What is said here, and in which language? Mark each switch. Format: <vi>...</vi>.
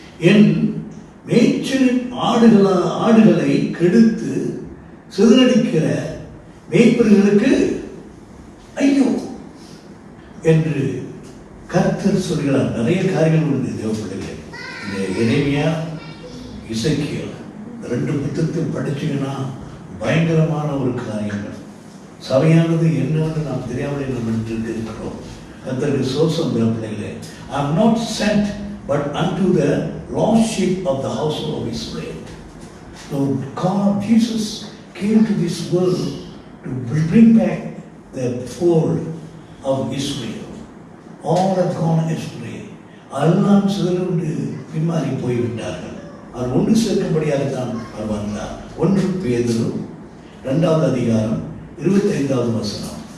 <ta>என் மேய்ச்சலின் ஆடுகளை கெடுத்து சிதறடிக்கிற மேய்ப்பர்களுக்கு ஐயோ என்று கர்த்தர் சொல்கிறார். நிறைய காரியங்கள் உண்டு தேவப்பிள்ளைகளே. இந்த எரேமியா, எசேக்கியேல் 2 புத்தகத்தில் படிச்சீங்கன்னா பயங்கரமான ஒரு காரியங்கள். சபையானது என்னவென்று நாம் தெரியாமல் நம்ம இருக்கிறோம். கர்த்தருக்கு ஸ்தோத்திரம் தேவப்பிள்ளைகளே.</ta> <en>I am not sent but unto the lost sheep of the household of Israel. So God, Jesus came to this world to bring back the fold of Israel. All have gone astray.</en> <ta>எல்லாம் சிதறுண்டு பின்மாறி போய்விட்டார்கள். அவர் ஒன்று சேர்க்கும்படியாகத்தான் அவர் வந்தார். 1 பேதுரு 2வது அதிகாரம் 25வது வசனம்.</ta>